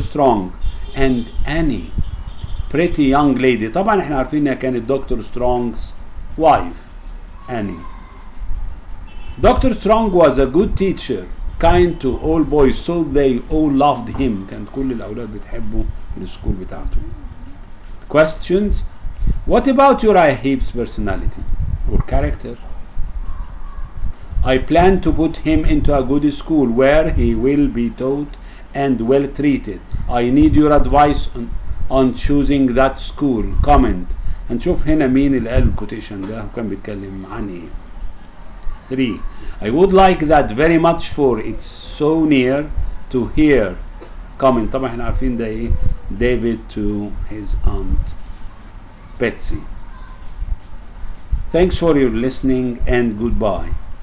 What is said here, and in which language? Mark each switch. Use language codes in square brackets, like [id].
[en] Strong and Annie, pretty young lady. [ar] طبعا احنا عارفين انها كانت دكتور سترونج's wife Annie. [en] Dr. Strong was a good teacher, kind to all boys, so they all loved him. [ar] كانت كل الأولاد بتحبه في السكول بتاعته. [en] Questions. What about Uriah Heep's personality or character? I plan to put him into a good school where he will be taught and well treated. I need your advice on choosing that school. Comment. [ar] هنشوف هنا مين اللي قال الكوتيشن ده وكان بيتكلم عن ايه. [en] 3. I would like that very much for it's so near to hear. Comment. [ar] طبعا احنا عارفين ده ايه. [en] David to his aunt Betsy. Thanks for your listening and goodbye.